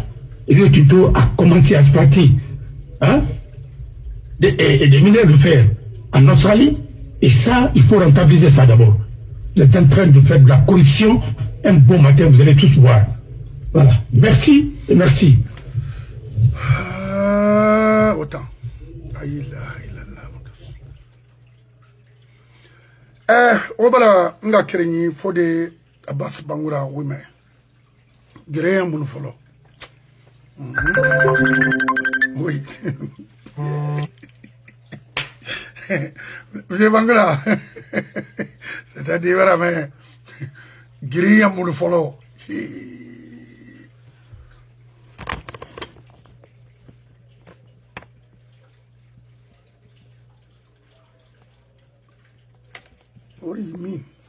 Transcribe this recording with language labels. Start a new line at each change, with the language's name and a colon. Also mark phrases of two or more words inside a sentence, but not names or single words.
French: Rio Tinto a commencé à exploiter, hein, des minerais de fer en Australie, et ça, il faut rentabiliser ça d'abord. Vous êtes en train de faire de la corruption. Un bon matin, vous allez tous voir. Voilà. Merci et merci. Autant. Obala nga kerenyi fode Abbas Bangura wime. Gere mun folo. Oui. Monsieur Bangura. C'est-à-dire vraiment gere mun folo.
English: What do you mean?